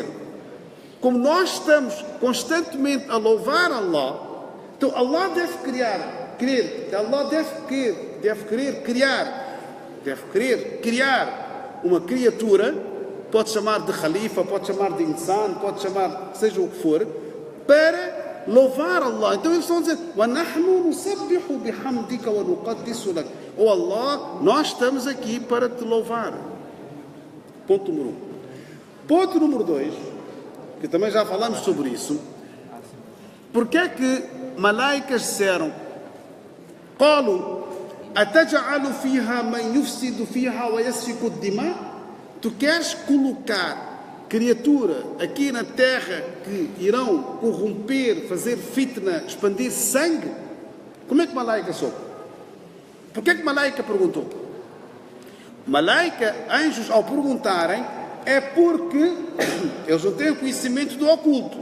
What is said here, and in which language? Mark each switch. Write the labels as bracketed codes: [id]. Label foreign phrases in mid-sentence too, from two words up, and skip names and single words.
[pt] Como nós estamos constantemente a louvar Allah, então Allah deve querer criar uma criatura, pode chamar de Khalifa, pode chamar de Insan, pode chamar, seja o que for, para louvar Allah. Então eles estão a dizer, [ar] وَنَحْنُ نُسَبِّحُ بِحَمْدِكَ وَنُقَدِّسُ لَكَ. [pt] Oh Allah, nós estamos aqui para te louvar. Ponto número 1. Ponto número 2, que também já falamos sobre isso. Porque é que Malaikas disseram, [ar] قالوا أتجعل فيها من يفسد فيها ويسفك الدماء? [pt] Tu queres colocar criatura aqui na terra que irão corromper, fazer fitna, expandir sangue? Como é que Malaika soube? Porquê é que Malaika perguntou? Malaika, anjos, ao perguntarem, é porque eles não têm o conhecimento do oculto.